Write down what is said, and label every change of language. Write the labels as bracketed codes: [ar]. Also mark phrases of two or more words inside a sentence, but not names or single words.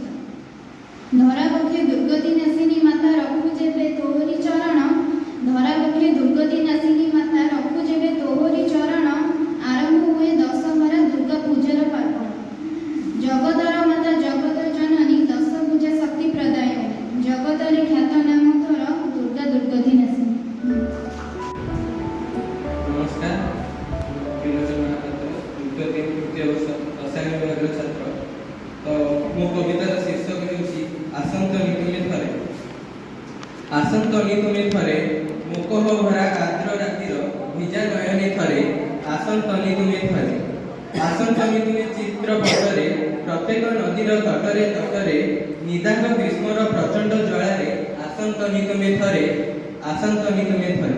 [or] ଧରାପକ୍ଷେ ଦୁର୍ଗତି ନାଶିନୀ ମାତା ରଖୁ ଯେବେ ତୋହରି ଚରଣ, ଧରାପକ୍ଷେ ଦୁର୍ଗତି ନାଶିନୀ ମାତା ରଖୁ ଯେବେ ତୋହରି ଚରଣ, ଆରମ୍ଭ ହୁଏ ଦଶହରା ଦୁର୍ଗା ପୂଜାର ପାର୍ବଣ। ଜଗତର ମାତା ଜଗତ ଜନନୀ ଦଶଭୁଜା ଶକ୍ତି ପ୍ରଦାୟିନୀ, ଜଗତରେ ଖ୍ୟାତ ନାମ ତୋର ଦୁର୍ଗା ଦୁର୍ଗତି ନାଶିନୀ। ନମସ୍କାର, ବିଲୋଚନ ମହାପାତ୍ର ତୃତୀୟ ତୃତୀୟ ବର୍ଷ ରସାୟନ ବିଭାଗ ଛାତ୍ର। ତ ମୋ କବିତାର ଶୀର୍ଷକ ହେଉଛି ଆସନ୍ତନି ତୁମେ ଥରେ। ଆସନ୍ତନି ତୁମେ ଥରେ, ମୁକହ ଭରା ଆର୍ଦ୍ର ରାତିର ଭିଜା ନୟନେ ଥରେ, ଆସନ୍ତନି ତୁମେ ଥରେ। ଆସନ୍ତନି ତୁମେ ଚିତ୍ରପଟରେ, ପ୍ରତ୍ୟେକ ନଦୀର ତଟରେ ତଟରେ, ନିଦାଘ ଗ୍ରୀଷ୍ମର ପ୍ରଚଣ୍ଡ ଜ୍ୱାଳାରେ, ଆସନ୍ତନି ତୁମେ ଥରେ, ଆସନ୍ତନି ତୁମେ ଥରେ।